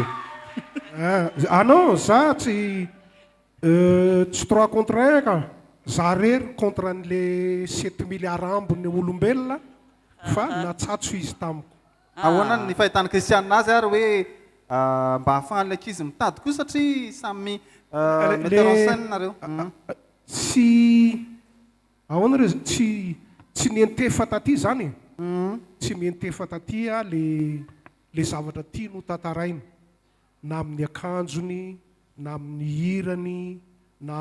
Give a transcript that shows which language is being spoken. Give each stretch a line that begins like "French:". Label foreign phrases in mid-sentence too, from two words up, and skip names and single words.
Malagasy: non za tsy 3 contre 1 ka za rery contre an'le 7 milliard ambony olombelona fa natsatso izy tamiko ahoana ny fahitany kristianina azy ary hoe mba hahafahan'ilay ankizy mitady koa satria samy
French: metteur en scène
Malagasy: nareo tsy ahoana reo tsy nientefa taty zany tsy mientefa taty a le zavatra tia no tantaraina na amin'ny akanjony na amin'ny hirany na